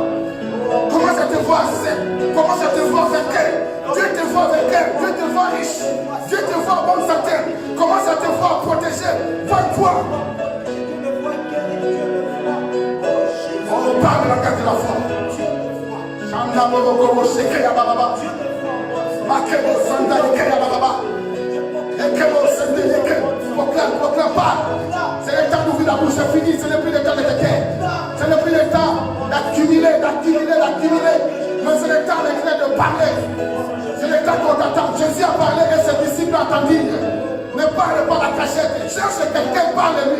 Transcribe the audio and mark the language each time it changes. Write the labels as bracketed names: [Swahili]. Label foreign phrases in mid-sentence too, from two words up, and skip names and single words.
[French] Commence à te voir saint. Commence à te voir vainqueur. Dieu te voit vainqueur. Dieu te voit riche. Dieu te voit bonne santé. Commence à te voir protégé. Vois-toi. On parle de la carte de la foi. Chanda Bobo Shekeya Baba. Makebo Sanda Yekeya Baba. Ekebo Sende Yekeya. Proclame, parle. C'est le temps d'ouvrir la bouche, c'est fini. Ce n'est plus le temps de te taire. Ce n'est plus le temps d'accumuler. Mais c'est le temps de parler. C'est le temps qu'on t'attend. Jésus a parlé et ses disciples attendirent. Ne parle pas la cachette. Cherche quelqu'un, parle-lui.